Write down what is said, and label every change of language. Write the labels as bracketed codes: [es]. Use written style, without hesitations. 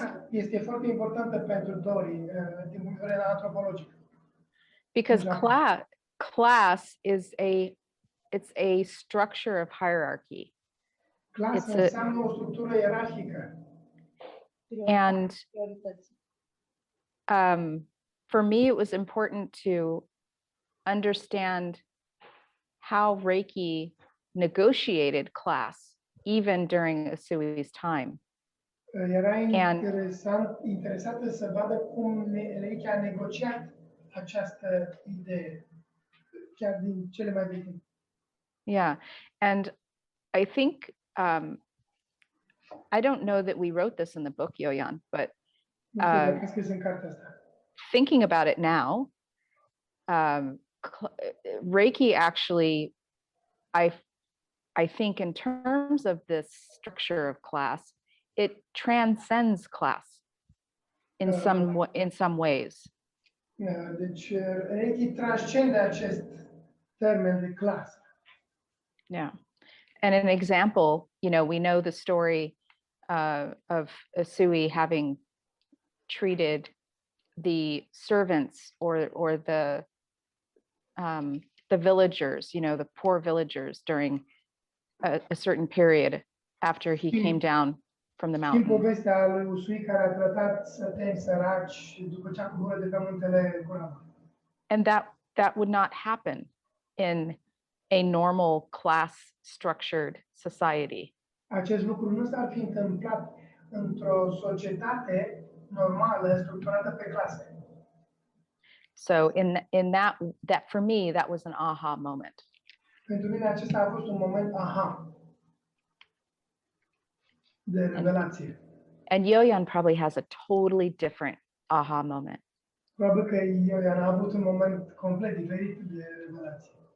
[ro] Este foarte importantă pentru Dori din punct de vedere antropologic. [en] Because class is a it's a structure of hierarchy. [ro] Clasa [en] It's a- [ro] înseamnă o structură ierarhică. [en] And [ro] Priorități. [en] for me, it was important to understand how Reiki negotiated class, even during Usui's time. [ro] Era interesată să vadă cum Reiki a negociat această idee, chiar din cele mai vechi. [en] Yeah, and I think, I don't know that we wrote this in the book, Jojan, but [ro] Nu știu dacă a scris în cartea asta. [en] thinking about it now, Reiki actually, I think in terms of this structure of class, it transcends class in some ways. [ro] Deci Reiki transcende acest termen de clasă. [en] Yeah. And an example, we know the story of Usui having treated the servants or the villagers, the poor villagers during a certain period after he came down from the [ro] Știm [en] mountain. [ro] povestea lui Usui care a tratat săteni săraci după ce a coborât de pe muntele Olanda. [en] And that would not happen in a normal class structured society. [ro] Acest lucru nu s-ar fi întâmplat într-o societate normală, structurată pe clase. [en] So in that for me, that was an aha moment. [ro] Pentru mine acesta a fost un moment aha de revelație. [en] And Jojan probably has a totally different aha moment. [ro] Probabil că Jojan a avut un moment complet diferit de revelație.